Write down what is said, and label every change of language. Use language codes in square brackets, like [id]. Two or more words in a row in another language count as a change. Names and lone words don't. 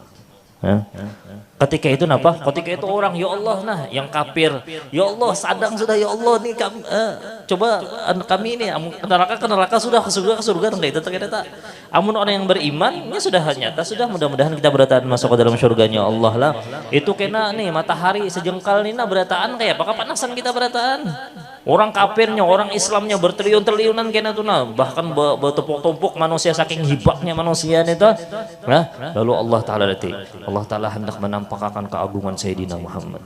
[bjn] Ketika itu napa? Ketika itu orang, ya Allah, nah yang kafir, ya Allah sadang sudah, ya Allah nih kami, coba kami ini ke neraka sudah, ke surga enggak itu ternyata. Amun orang yang beriman ini sudah nyata, sudah mudah-mudahan kita berataan masuk ke dalam surganya Allah lah. Itu kena nih matahari sejengkal nina berataan kayak apakah panasan kita berataan. Orang kafirnya, orang Islamnya bertriliun-triliunan kena tuh nah, bahkan bertumpuk-tumpuk manusia saking hibaknya manusia itu. [id] Nah, lalu Allah Ta'ala hendak menampakkan keagungan Sayyidina Muhammad.